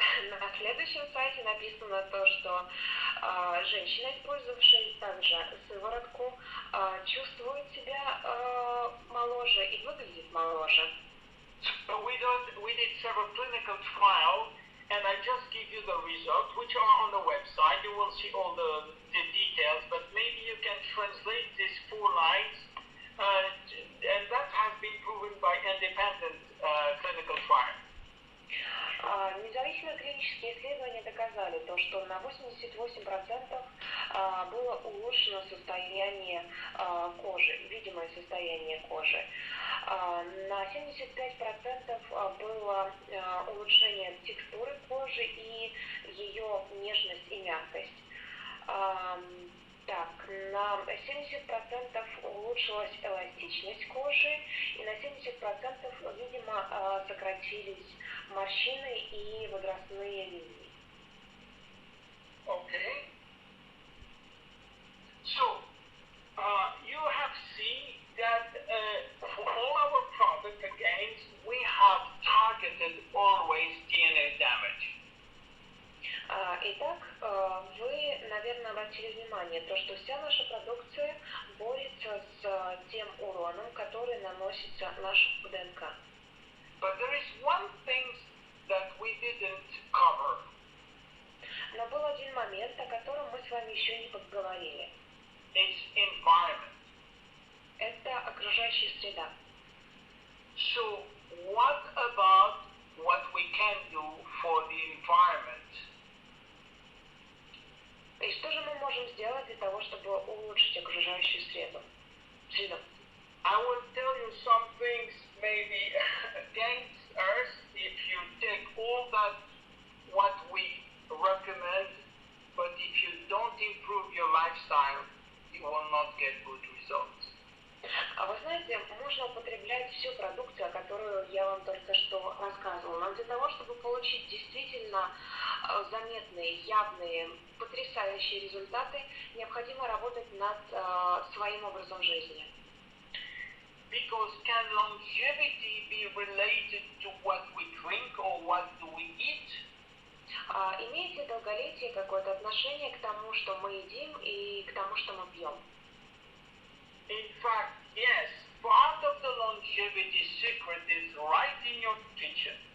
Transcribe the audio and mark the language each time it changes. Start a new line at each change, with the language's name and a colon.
Russian: На следующем сайте написано то, что женщина, использовавшая также сыворотку, чувствует себя моложе и выглядит моложе.
English: So we did several clinical trials, and I just give you the results, which are on the website. You will see all the details, but maybe you can translate these 4 lines, and that has been proven by independent clinical trials.
Russian: Независимые клинические исследования доказали то, что на 88% было улучшено состояние кожи, видимое состояние кожи. На 75% было улучшение текстуры кожи и ее нежность и мягкость. Так, на 70% улучшилась эластичность кожи, и на 70%, видимо, сократились морщины и возрастные линии.
English: Okay. So, you have seen that for all our product, again, we have targeted always DNA damage.
Russian: Итак, вы, наверное, обратили внимание, то, что вся наша продукция борется с тем уроном, который наносится нашему ДНК.
English: But there is one thing that we didn't cover.
Russian: Но был один момент, о котором мы с вами еще не поговорили.
English: It's environment.
Russian: Это окружающая среда.
English: So, what about what we can do for the environment?
Russian: И что же мы можем сделать для того, чтобы улучшить окружающую среду?
English: I will tell you some things maybe against Earth if you take all that what we recommend, but if you don't improve your lifestyle, you will not get good results.
Russian: А вы знаете, можно употреблять всю продукцию, о которой я вам только что рассказывала. Но для того, чтобы получить действительно заметные, явные, потрясающие результаты, необходимо работать над своим образом жизни.
English: Because can longevity be related to what we drink or what do we eat?
Russian: Имеет ли долголетие какое-то отношение к тому, что мы едим, и к тому, что мы пьем?
English: In fact, yes. Part of the longevity secret is right in your kitchen.